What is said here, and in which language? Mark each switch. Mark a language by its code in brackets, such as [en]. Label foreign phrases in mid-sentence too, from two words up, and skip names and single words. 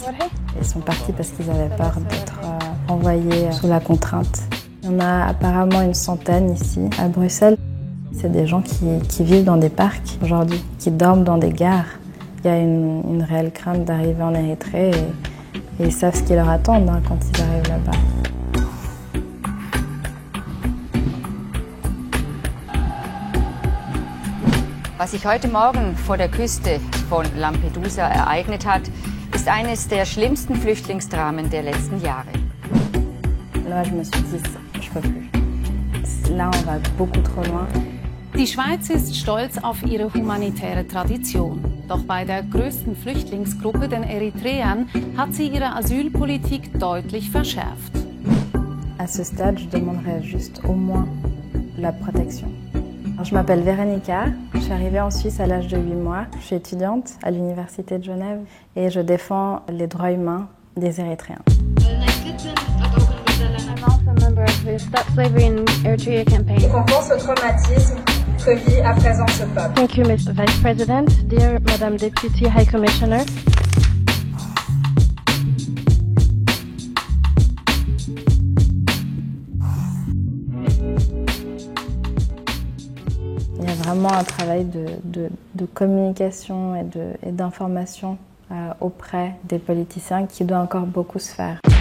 [fr] Ils sont partis parce qu'ils avaient peur d'être envoyés sous la contrainte. Il y en a apparemment une centaine ici à Bruxelles. C'est des gens qui vivent dans des parcs aujourd'hui, qui dorment dans des gares. Il y a une réelle crainte d'arriver en Érythrée et ils savent ce qui leur attend quand ils arrivent là-bas. [de] Was sich heute Morgen vor der Küste von Lampedusa ereignet hat, ist eines der schlimmsten Flüchtlingsdramen der letzten Jahre. [fr] Là, je me suis dit, je peux plus. Là, on va beaucoup trop loin. [de] Die Schweiz ist stolz auf ihre humanitäre Tradition. Doch bei der größten Flüchtlingsgruppe, den Eritreern, hat sie ihre Asylpolitik deutlich verschärft. [fr] À ce stade, je demanderais juste au moins la protection. Alors, je m'appelle Véronica, je suis arrivée en Suisse à l'âge de 8 mois. Je suis étudiante à l'Université de Genève et je défends les droits humains des Érythréens. Et qu'on pense au traumatisme que vit à présent ce peuple. [en] Thank you, Mr. Vice President, dear Madam Deputy High Commissioner. [fr] Il y a vraiment un travail de communication et d'information auprès des politiciens qui doit encore beaucoup se faire.